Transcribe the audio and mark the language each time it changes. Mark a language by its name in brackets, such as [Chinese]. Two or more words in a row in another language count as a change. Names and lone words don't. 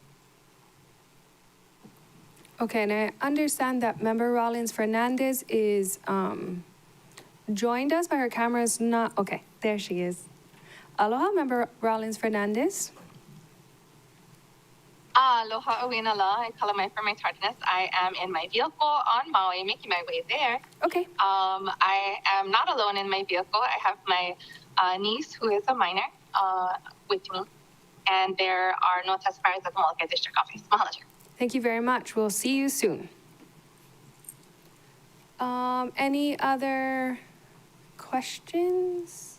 [English] Okay, and I understand that Member Rollins Fernandez is joined us, but her camera is not. Okay, there she is. Aloha, Member Rollins Fernandez. Aloha, [Hawaiian] Awina la. [English] Kalamai for my tardiness. I am in my vehicle on Maui, making my way there. Okay. I am not alone in my vehicle. I have my niece, who is a minor, with me. And there are no testifiers at the Molokai District Office. Mahalo. Thank you very much. We'll see you soon. Any other questions?